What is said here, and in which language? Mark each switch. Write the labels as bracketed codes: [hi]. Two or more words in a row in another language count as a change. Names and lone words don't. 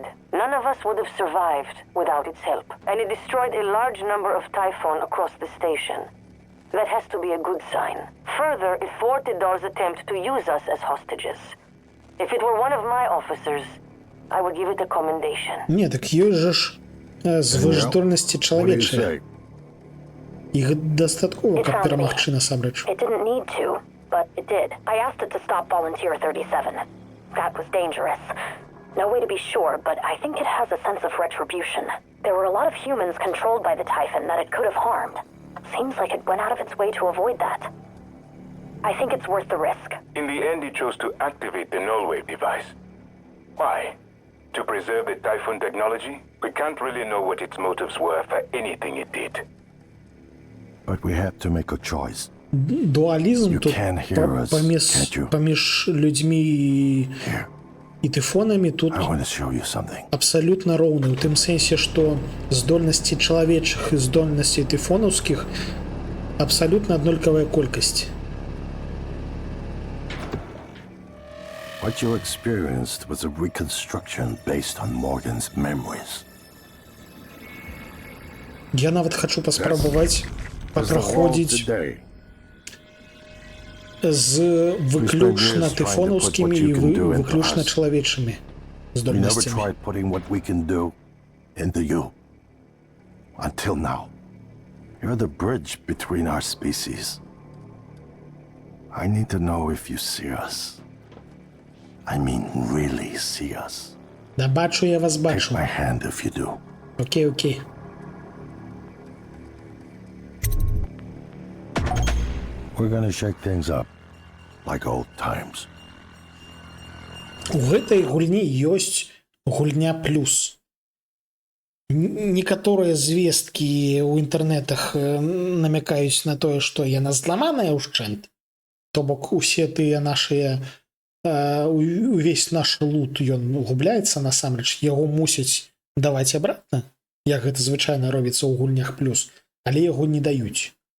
[en] None of us would have survived without its help. And it destroyed a large number of Typhon across the station. That has to be a good sign. Further, it thwarted Dar's attempt to use us as hostages. If it were one of my officers, I would give it a commendation. [be] Не, так ёсць жа ж звышдольнасці [en] What do you [be] чалавечыя. [en] say? [be] Іх дастаткова, [en] It [be] каб [en] found me. [be] перамагчы насамрэч. [en] It didn't need to, but it did. I asked it to stop Volunteer 37. That was dangerous. No way to be sure, but I think it has a sense of retribution. There were a lot of humans controlled by the Typhon that it could have harmed. Seems like it went out of its way to avoid that. I think it's worth the risk. In the end, it chose to activate the null-wave device. Why? To preserve the Typhon technology? We can't really know what its motives were for anything it did. But we have to make a choice. [be] Дуалізм [en] You [be] тут [en] can hear us, can't you? [be] паміж людзьмі [en] Here, [be] і тыфонамі тут [en] I want to show you something. [be] абсалютна роўны, у тым сэнсе, што здольнасці чалавечых і здольнасцей тыфонаўскіх абсалютна аднолькавая колькасць. [en] What you experienced was a reconstruction based on Morgan's memories. [be] Я нават хачу паспрабаваць папраходзіць [en] Today. [be] з выключна тыфонаўскімі і выключна чалавечымі [en] We never [be] здольнасцямі. [en] tried putting what we can do into you. Until now. You're the bridge between our species. I need to know if you see us. I mean, really see us. [be] Да бачу, я вас [en] Take [be] бачу. [en] my hand if you do. [be] Окей, окей. [en] We're gonna shake things up. Like old times. [be] У гэтай гульні ёсць гульня плюс. Некаторыя звесткі ў інтэрнетах намякаюць на тое, што яна зламаная ўшчэнт. То бок усе тыя нашыя увесь наш лут ён губляецца насамрэч, яго мусяць даваць абратна, як гэта звычайна робіцца ў гульнях плюс, але яго не даюць.